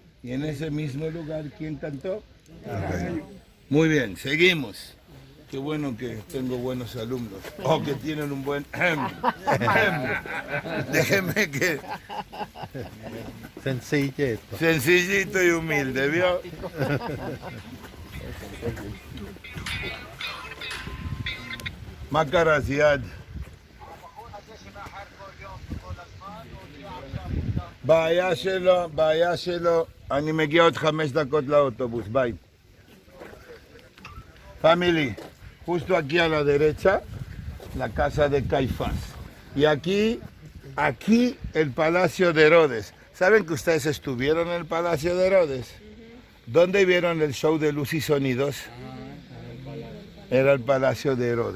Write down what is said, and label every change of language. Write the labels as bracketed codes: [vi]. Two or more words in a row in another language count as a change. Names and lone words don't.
[es] Y en ese mismo lugar, ¿quién cantó? Muy bien, seguimos. Qué bueno que tengo buenos alumnos. O que tienen un buen... Déjeme que... Sencillito y humilde, ¿vio? Makarasiad. [he] בעיה שלו, אני מגיע עוד 5 דקות לאוטובוס, ביי. [es] Family, justo aquí a la derecha, la casa de Caifás. Y aquí el palacio de Herodes. ¿Saben que ustedes estuvieron en el palacio de Herodes? ¿Dónde vieron el show de luz y sonidos? Era el palacio de Herodes.